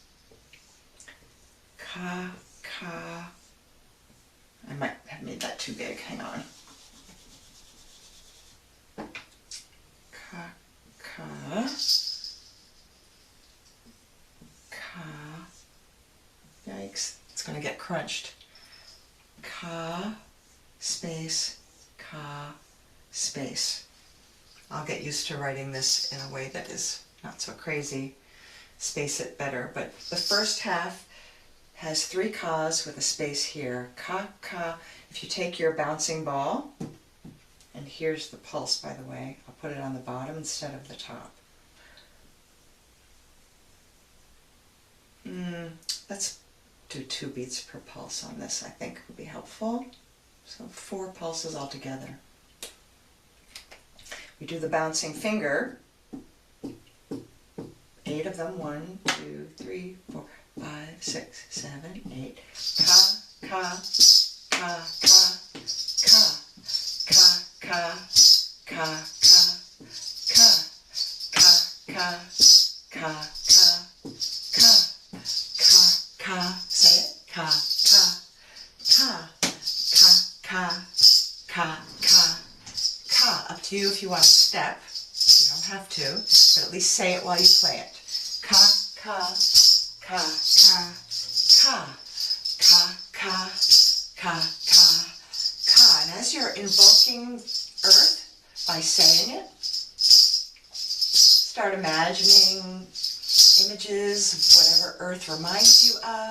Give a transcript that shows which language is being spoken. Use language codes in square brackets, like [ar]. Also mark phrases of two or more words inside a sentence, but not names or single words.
[en] Ka, ka. I might have made that too big, hang on. Ka, ka, ka. Yikes, it's going to get crunched. Ka, space, ka, space. I'll get used to writing this in a way that is not so crazy. Space it better, but the first half has 3 kas with a space here. Ka, ka. If you take your bouncing ball, and here's the pulse, by the way. I'll put it on the bottom instead of the top. Let's do 2 beats per pulse on this, I think would be helpful. So 4 pulses altogether. We do the bouncing finger. 8 of them. 1, 2, 3, 4, 5, 6, 7, 8. Ka, ka, ka, ka, ka, ka, ka, ka, ka, ka, ka, ka, ka, ka, ka, say it. Ka, ka, ka, ka, ka, ka, ka. Up to you if you want to step. You don't have to, but at least say it while you play it. Ka, ka, ka, ka, ka, ka, ka, ka, ka, ka. And as you're invoking earth by saying it, start imagining images of whatever earth reminds you of.